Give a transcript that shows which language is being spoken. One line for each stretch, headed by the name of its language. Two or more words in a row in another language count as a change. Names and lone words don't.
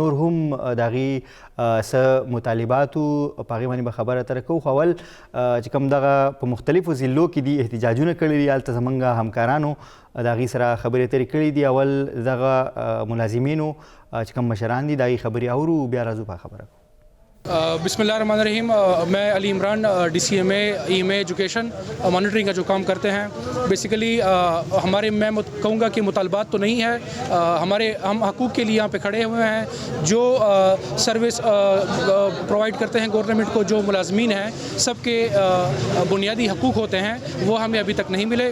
Pashto: نور هم د هغې څه مطالباتو په هغې باندې به خبره اتره کوو. خو اول چې کوم دغه په مختلفو ضلعو کې دي احتجاجونه کړي دي، هلته زموږ همکارانو د هغې سره خبرې اترې کړي دي. اول دغه ملازمینو چې کوم مشران دي د هغې خبرې اورو، بیا راځو په خبره کوو.
Arabic: بسم اللہ الرحمن الرحیم.
Urdu: میں علی عمران DCMA EMA
English: education monitoring
Urdu: کا جو کام کرتے ہیں. بیسیکلی ہمارے میں کہوں گا کہ مطالبات تو نہیں ہے، ہم حقوق کے لیے یہاں پہ کھڑے ہوئے ہیں. جو
English: service provide
Urdu: کرتے ہیں گورنمنٹ کو، جو ملازمین ہیں، سب کے بنیادی حقوق ہوتے ہیں وہ ہمیں ابھی تک نہیں ملے.